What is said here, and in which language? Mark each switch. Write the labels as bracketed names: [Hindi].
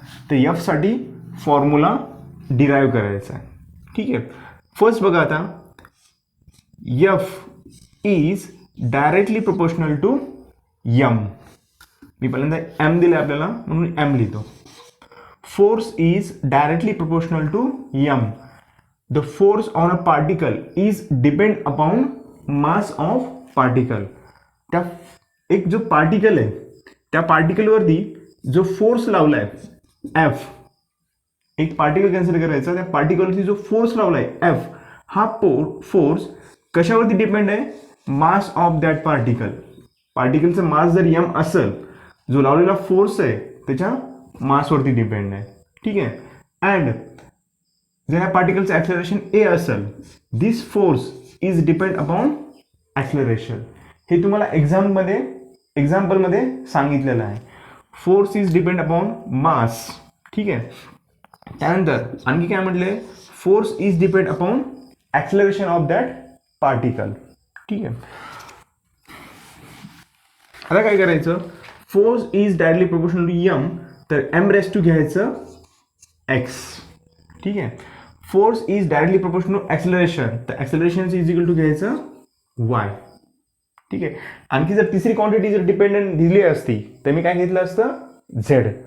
[Marathi] तर f साठी formula derive करायचा आहे. ठीक आहे. [English] first [Marathi] बघा आता [English] f is directly proportional to m. [Marathi] मी पहिल्यांदा m दिले आपल्याला म्हणून m लिहितो. [English] Force is directly proportional to m. The force on a particle is depend upon mass of particle. [Marathi] त्या एक जो पार्टिकल आहे त्या पार्टिकलवरती जो फोर्स लावलाय f, एक पार्टिकल कन्सिडर करायचा, त्या पार्टिकलवरती जो फोर्स लावलाय f, हा फोर्स कशावरती डिपेंड आहे. [English] Mass of that particle. [Marathi] पार्टिकलचा मास जर m असेल, जो लावलेला फोर्स आहे त्याच्या मासवरती डिपेंड आहे. ठीक आहे. [English] and [Marathi] जर या पार्टिकलचं [English] Acceleration A असेल, this force is depend upon acceleration. [Marathi] हे तुम्हाला एक्झाम्पलमध्ये सांगितलेलं आहे. [English] Force is depend upon mass. [Marathi] ठीक आहे. त्यानंतर आणखी काय म्हटले. [English] Force is depend upon acceleration of that particle. [Marathi] ठीक आहे. आता काय करायचं. [English] Force is directly proportional to m. [Marathi] तर m रेस टू घ्यायचं x. ठीक आहे. [English] Force is directly proportional to acceleration. तर acceleration is equal to [Marathi] घ्यायचं y. ठीक आहे. आणखी जर तिसरी क्वांटिटी जर डिपेंडंट दिली असती तर मी काय घेतलं असतं z.